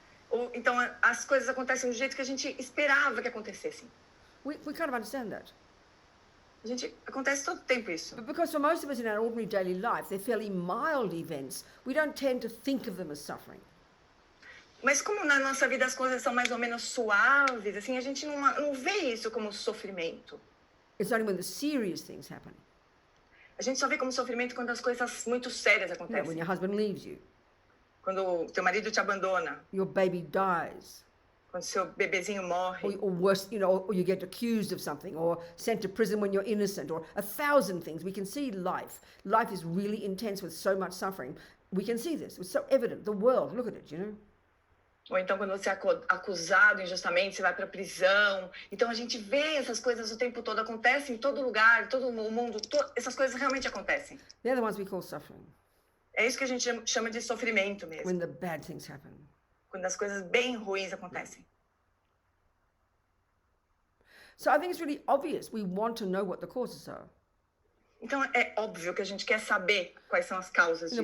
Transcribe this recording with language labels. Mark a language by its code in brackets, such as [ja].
[pt] Ou então as coisas acontecem do jeito que a gente esperava que acontecessem. [en] We kind of understand that. [pt] Acontece todo tempo isso. [en] But because for most of us in our ordinary daily life, they're fairly mild events, we don't tend to think of them as suffering. [pt] Mas como na nossa vida as coisas são mais ou menos suaves, assim, a gente não vê isso como sofrimento. [en] It's only when the serious things happen. [pt] A gente só vê como sofrimento quando as coisas muito sérias acontecem. [en] When your husband leaves you. [pt] Quando teu marido te abandona. [en] Your baby dies. [pt] Quando seu bebezinho morre. [en] Or worse, or you get accused of something, or sent to prison when you're innocent, or 1,000 things. We can see life. Life is really intense with so much suffering. We can see this. It's so evident. The world, look at it, [pt] Ou então quando você é acusado injustamente, você vai para a prisão. Então a gente vê essas coisas o tempo todo, acontecem em todo lugar, todo o mundo, essas coisas realmente acontecem. [en] They're the ones we call suffering. [pt] É isso que a gente chama de sofrimento mesmo. [en] When the bad things happen. [pt] Quando as coisas bem ruins acontecem. [en] So I think it's really obvious we want to know what the causes are. [pt] Então é óbvio que a gente quer saber quais são as causas disso.